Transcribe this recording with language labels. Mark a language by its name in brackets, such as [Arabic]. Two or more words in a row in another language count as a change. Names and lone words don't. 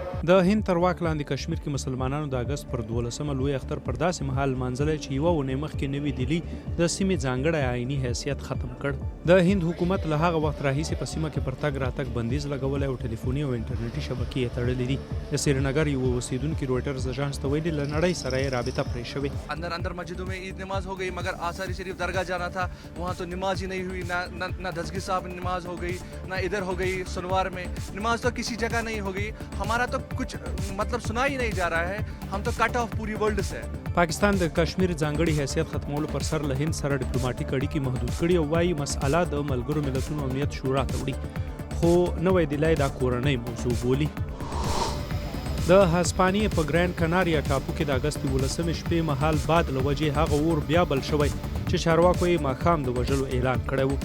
[Pashto] د هند تر واک لاندې کشمیر کې مسلمانانو د اګست پر 12مه لوی اختر پر داسې مهال لمانځلی چې یوه اونۍ مخکې نوې دهلي د سیمې ځانګړی آئیني حیثیت ختم کړ. د هند حکومت له هغه وخت راهیسې په سیمه کې پر تګ راتګ بندیز لګولی او ټلیفوني او انټرنیټي شبکې یې تړلې دي. د سرینګر یو اوسیدونکي رویټرز اژانس ته ویلي له نړۍ سره یې رابطه پرې شوې. [Urdu] اندر مسجدوں میں عید نماز ہو گئی، مگر آساری شریف درگاہ جانا تھا، وہاں تو نماز ہی نہیں ہوئی. نا دسگی صاحب نماز ہو گئی، نا ادھر ہو گئی سنوار میں نماز، تو کسی جگہ نہیں ہو گئی. ہمارا تو کچھ مطلب سنا ہی نہیں جا رہا ہے۔ ہم تو [English] cut off [Urdu] پوری ورلڈ سے. [Pashto] پاکستان د کشمیر ځانګړي حیثیت ختمولو پر سر له هند سره ډیپلوماټیک اړیکې محدود کړي او وایي مسأله د ملګرو ملتونو امنیت شورا ته وړي، خو نوی دهلی دا کورنۍ موضوع بولي. د هسپانیې په ګرینډ کناریا ټاپو کې د اګست 12مې شپې مهال باد له وجې هغه اور بیا بل شوی چې چارواکو یې ماښام د وژلو اعلان کړی و.